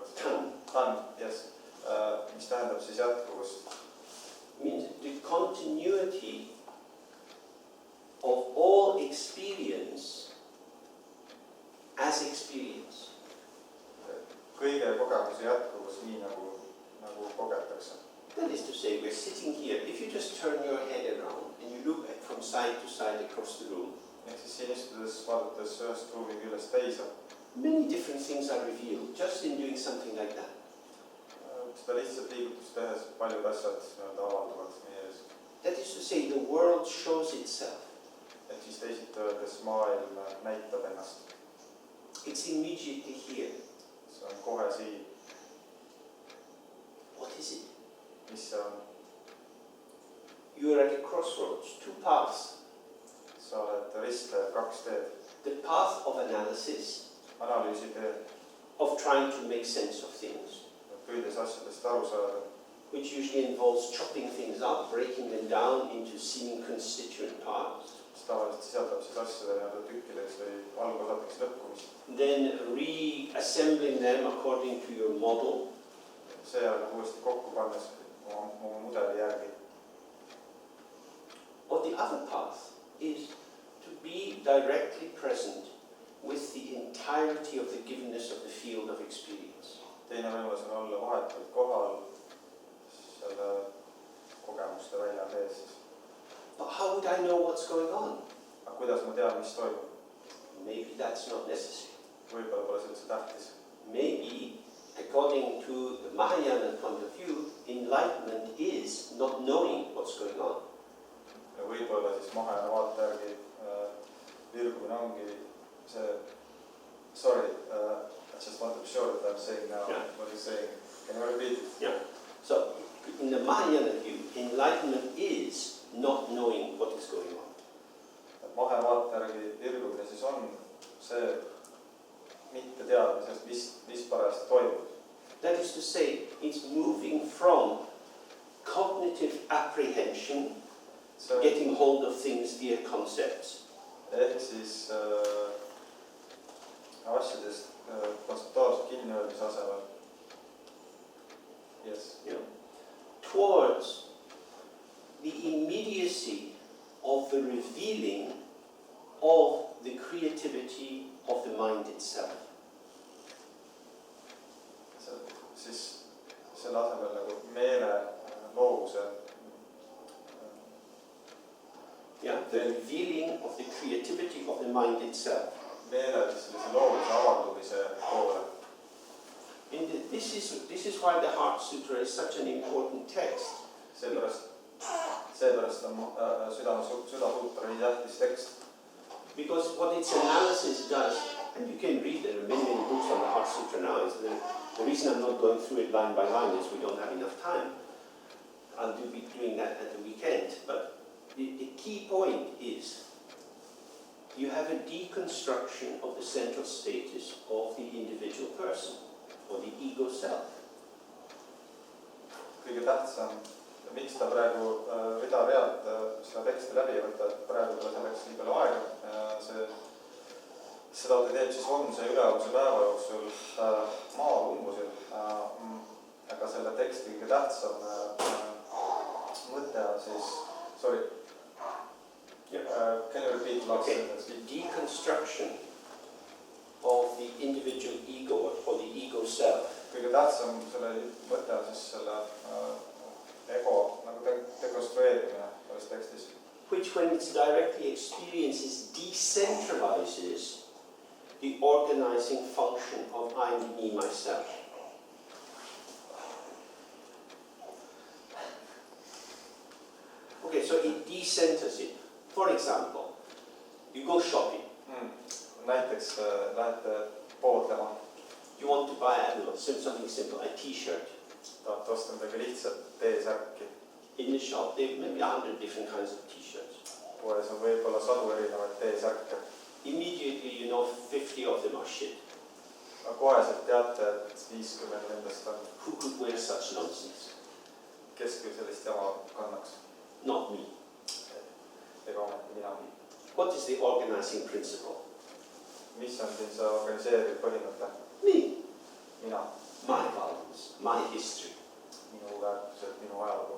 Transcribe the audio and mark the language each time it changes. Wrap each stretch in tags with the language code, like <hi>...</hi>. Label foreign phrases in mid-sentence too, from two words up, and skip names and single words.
<en>Tan. Tan, yes.</en> <et>Mis tähendab siis jätkuvust?</et> <en>Means the continuity of all experience as experience.</en> <et>Kõige kogemuse jätkuvus nii nagu kogetakse.</et> <en>That is to say, we're sitting here. If you just turn your head around and you look from side to side across the room,</en> <et>Ehk siis siin istudes, vaadates ühest ruumi küljest teise.</et> <en>Many different things are revealed just in doing something like that.</en> <et>Seda lihtsalt liigutust tehes paljud asjad avalduvad meie ees.</et> <en>That is to say, the world shows itself.</en> <et>Ehk siis teisiti öeldes maailm näitab ennast.</et> <en>It's immediately here.</en> <et>See on kohe siin.</et> <en>What is it?</en> <et>Mis see on?</et> <en>You are at a crossroads, two paths.</en> <et>Sa oled ristteel, kaks teed.</et> <en>The path of analysis,</en> <et>Analüüsi tee,</et> <en>of trying to make sense of things.</en> <et>püüdes asjadest aru saada,</et> <en>which usually involves chopping things up, breaking them down into seeming constituent parts.</en> <et>mis tavaliselt sisaldab siis asjade nii-öelda tükkideks või algosadeks lõhkumist.</et> <en>Then reassembling them according to your model.</en> <et>Seejärel uuesti kokku pannes oma mudeli järgi.</et> <en>Or the other path is to be directly present with the entirety of the givenness of the field of experience.</en> <et>Teine võimalus on olla vahetult kohal selle kogemuste välja sees.</et> <en>But how would I know what's going on?</en> <et>Aga kuidas ma tean, mis toimub?</et> <en>Maybe that's not necessary.</en> <et>Võib-olla pole see üldse tähtis.</et> <en>Maybe, according to the Mahayana point of view, enlightenment is not knowing what's going on.</en> <et>Ja võib-olla siis Mahayana vaate järgi virgumine ongi see,</et> <en>sorry, I just want to be sure that I'm saying now what you're saying. Can you repeat it? Yeah. So, in the Mahayana view, enlightenment is not knowing what is going on.</en> <et>Mahayana vaate järgi virgumine siis on see mitte teadmisest, mis parajasti toimub.</et> <en>That is to say, it's moving from cognitive apprehension, getting hold of things via concepts.</en> <et>Ehk siis asjadest kontseptuaalselt kinnihoidmise asemel.</et> <en>Yes. Yeah. Towards the immediacy of the revealing of the creativity of the mind itself.</en> <et>Siis selle asemel nagu meele loovuse.</et> <en>Yeah, the revealing of the creativity of the mind itself.</en> <et>Meele sellise loovuse avaldumise poole.</et> <en>This is why the Heart Sutra is such an important text.</en> <et>Seepärast on südasutra nii tähtis tekst.</et> <en>Because what its analysis does, and you can read, there are many books on the Heart Sutra now, is the reason I'm not going through it line by line is we don't have enough time. I'll be doing that at the weekend. But the key point is you have a deconstruction of the central status of the individual person, or the ego self.</en> <et>Kõige tähtsam, miks ta praegu rida-realt seda teksti läbi võtta, et praegu ta selleks nii palju aega. Seda ta teeb siis homse ja ülehomse päeva jooksul maal umbusil. Aga selle teksti kõige tähtsam mõte on siis,</et> <en>sorry, can you repeat last sentence? The deconstruction of the individual ego or the ego self.</en> <et>Kõige tähtsam selle mõte on siis selle ego nagu dekonstrueerimine selles tekstis.</et> <en>Which when it's directly experienced decentralizes the organizing function of I, me, myself. Okay, so it decenters it. For example, you go shopping.</en> <et>Näiteks lähete poodlema.</et> <en>You want to buy, I don't know, something simple, a t-shirt.</en> <et>Tahate osta midagi lihtsalt T-särki.</et> <en>In the shop, there may be 100 different kinds of t-shirts.</en> <et>Poes on võib-olla 100 erinevaid T-särke.</et> <en>Immediately you know 50 of them are shit.</en> <et>Koheselt teate, et 50 nendest on.</et> <en>Who could wear such nonsense?</en> <et>Kes küll sellist jama kannaks?</et> <en>Not me.</en> <et>Ega ometi mina.</et> <en>What is the organizing principle?</en> <et>Mis on siin see organiseeriv põhimõte?</et> <en>Me.</en> <et>Mina.</et> <en>My values, my history.</en> <et>Minu väärtused, minu ajalugu.</et>